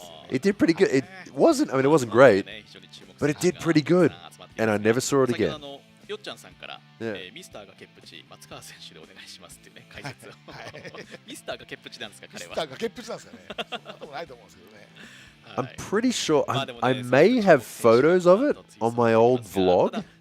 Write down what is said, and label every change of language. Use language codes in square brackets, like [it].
[en] It did pretty good. It wasn't great, but it did pretty good. And I never saw it again. [ja] よっちゃんさんから、ミスターがケップチ松川選手でお願いしますっていうね解説をミスターがケップチなんですか彼は。ミスターがケップチなんですかね。そんなことないと思うんですけどね。 [en] I'm pretty sure I may have photos of it on my old vlog.